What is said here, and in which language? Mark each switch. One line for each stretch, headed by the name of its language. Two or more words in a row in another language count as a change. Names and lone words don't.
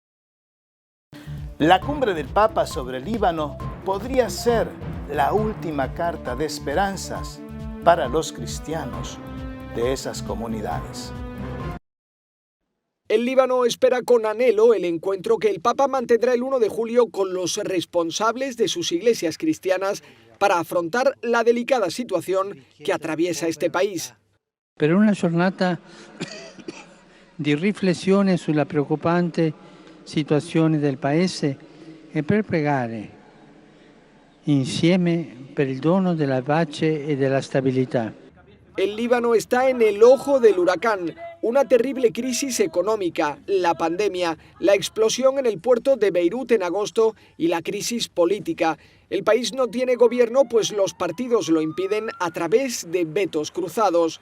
Spanish: La cumbre del Papa sobre el Líbano podría ser la última carta de esperanzas para los cristianos de esas comunidades. El Líbano espera con anhelo el encuentro que el Papa mantendrá el 1 de julio con los responsables de sus iglesias cristianas para afrontar la delicada situación que atraviesa este país.
Italian: Per una giornata di riflessione sulla preoccupante situazione del Paese e per pregare insieme per il dono della pace e della stabilità.
Spanish: El Líbano está en el ojo del huracán, una terrible crisis económica, la pandemia, la explosión en el puerto de Beirut en agosto y la crisis política. El país no tiene gobierno, pues los partidos lo impiden a través de vetos cruzados.